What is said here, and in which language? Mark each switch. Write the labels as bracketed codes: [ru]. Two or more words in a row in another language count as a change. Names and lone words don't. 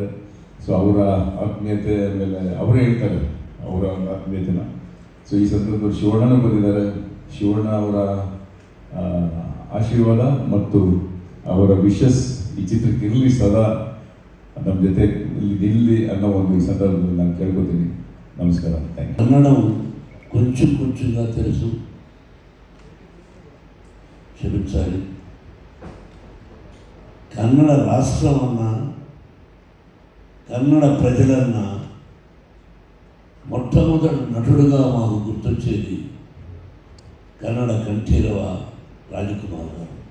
[kn] ಸೊ ಅವರ ಆತ್ಮೀಯತೆ ಮೇಲೆ ಅವರೇ ಹೇಳ್ತಾರೆ ಅವರ ಆತ್ಮೀಯತೆನ. ಸೊ ಈ ಸಂದರ್ಭದಲ್ಲಿ ಶಿವಣ್ಣನೂ ಬಂದಿದ್ದಾರೆ. ಶಿವಣ್ಣ ಅವರ ಆಶೀರ್ವಾದ ಮತ್ತು ಅವರ ವಿಶಸ್ ಈ ಚಿತ್ರಕ್ಕೆ ಇರಲಿ, ಸದಾ ನಮ್ಮ ಜೊತೆ ಇಲ್ಲಿ ಅನ್ನೋ ಒಂದು ಈ ಸಂದರ್ಭದಲ್ಲಿ ನಾನು ಕೇಳ್ಕೊತೀನಿ. ನಮಸ್ಕಾರ, ಥ್ಯಾಂಕ್ ಯು. [te] కన్నడం కొంచెం కొంచెంగా తెలుసు, క్షమించాలి. కన్నడ రాష్ట్రం అన్నా, కన్నడ ప్రజలన్నా మొట్టమొదటి నటుడుగా మాకు గుర్తొచ్చేది కన్నడ కంఠీరవ రాజకుమార్ గారు.